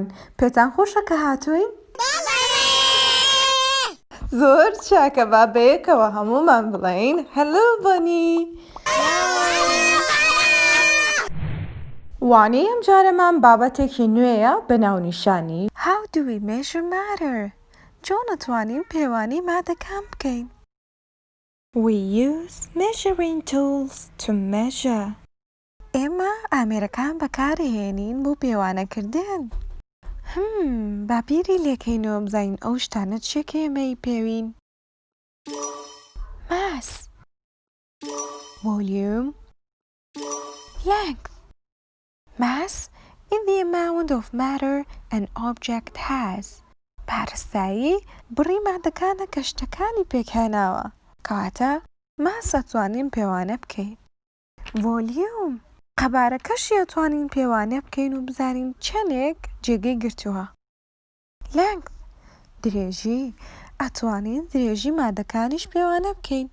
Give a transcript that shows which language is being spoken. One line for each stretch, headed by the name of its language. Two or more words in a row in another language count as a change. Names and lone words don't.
Central Kurdish: پێتان خۆشە کە هاتووین؟ زۆر چاکە، با بەیەکەوە هەموومان بڵێین هەلۆ بەنی. وانەی ئەم جارەمان بابەتێکی نوێیە بە ناونیشانی
English: How do we measure matter؟
Central Kurdish: چۆن دەتوانین پێوانی مادەکان بکەین؟
English: We use measuring tools to measure.
Central Kurdish: ئێمە ئامێرەکان بەکارهێنین بۆ پێوانەکردن. با بیری لێکەینەوە بزانین ئەو شتانە چێکە ئێمەی پێوین.
English: Mass, volume, length. Mass is the amount of matter an object has.
Central Kurdish: پارستایی بڕی مادەکانە کە شتەکانی پێکهێناوە. کەواتە ماس ئەتوانین پێوانە بکەین. ڤۆلیوم قەبارەکەشی ئەتوانین پێوانە بکەین و بزانین چەندێک جێگەی گرتووە. لەنگث درێژی ئەتوانین درێژی مادەکانیش پێوانە بکەین.